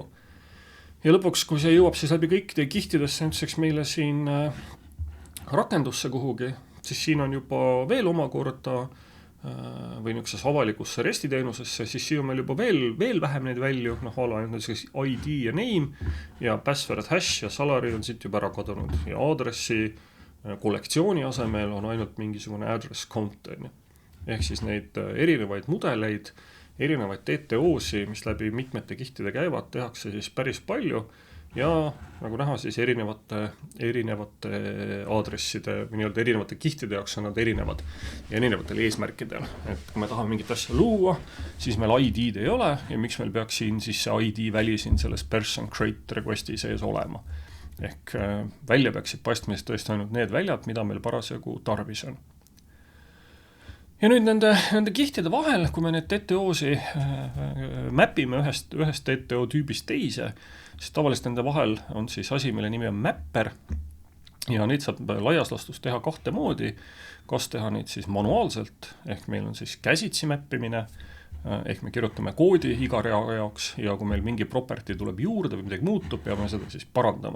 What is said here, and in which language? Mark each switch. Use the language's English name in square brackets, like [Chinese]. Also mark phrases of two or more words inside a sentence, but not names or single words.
[Estonian] Ja lõpuks, kui see jõuab siis läbi kõikide kihtidesse nüüdseks meile siin rakendusse kuhugi, siis siin on juba veel omakorda või niisuguses avalikusse REST-i teenusesse, siis siin on meil juba veel vähem neid välju, ID ja name ja [English] password hash [Estonian] ja salary on siit juba ära kadunud ja aadressi kollektsiooni asemel on ainult mingisugune [English] address count. [Estonian] Ehk siis neid erinevaid mudeleid, erinevaid DTO-si, mis läbi mitmete kihtide käivad, tehakse siis päris palju ja nagu näha siis erinevate aadresside või nii-öelda erinevate kihtide jaoks on nad erinevad ja erinevatel eesmärkidel. Et kui me tahame mingit asja luua, siis meil ID-d ei ole ja miks meil peaks siin siis see ID väli siin selles [English] person create requesti [Estonian] sees olema. ehk välja peaksid paistma siis tõesti ainult need väljad, mida meil parasjagu tarvis on. Ja nüüd nende kihtide vahel, kui me need TTO-si mäpime ühest TTO tüübist teise, siis tavaliselt nende vahel on siis asi, mille nimi on mapper, ja neid saab laias laastus teha kahte moodi, kas teha neid siis manuaalselt, ehk meil on siis käsitsi mäppimine, ehk me kirjutame koodi iga rea jaoks ja kui meil mingi property tuleb juurde või midagi muutub, peame seda siis parandama.